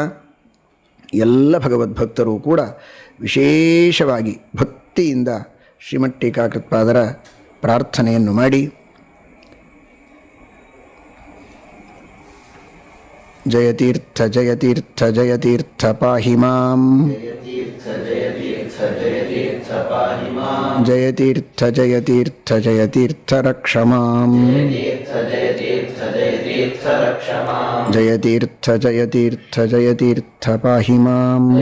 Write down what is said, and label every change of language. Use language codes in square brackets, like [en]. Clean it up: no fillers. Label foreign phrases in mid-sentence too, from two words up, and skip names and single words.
[kn] ಎಲ್ಲ ಭಗವದ್ಭಕ್ತರು ಕೂಡ ವಿಶೇಷವಾಗಿ ಭಕ್ತಿಯಿಂದ ಶ್ರೀಮಟ್ಟೀಕಾಕೃತ್ಪಾದರ ಪ್ರಾರ್ಥನೆಯನ್ನು ಮಾಡಿ [sa] ಜಯತೀರ್ಥ ಜಯತೀರ್ಥ ಜಯತೀರ್ಥ ಪಾಹಿ ಮಾಂ, ಜಯತೀರ್ಥ ಜಯತೀರ್ಥ ಜಯತೀರ್ಥ ರಕ್ಷ ಮಾಂ, ಜಯತೀರ್ಥ ಜಯತೀರ್ಥ ಜಯತೀರ್ಥ ಪಾಹಿ ಮಾಂ,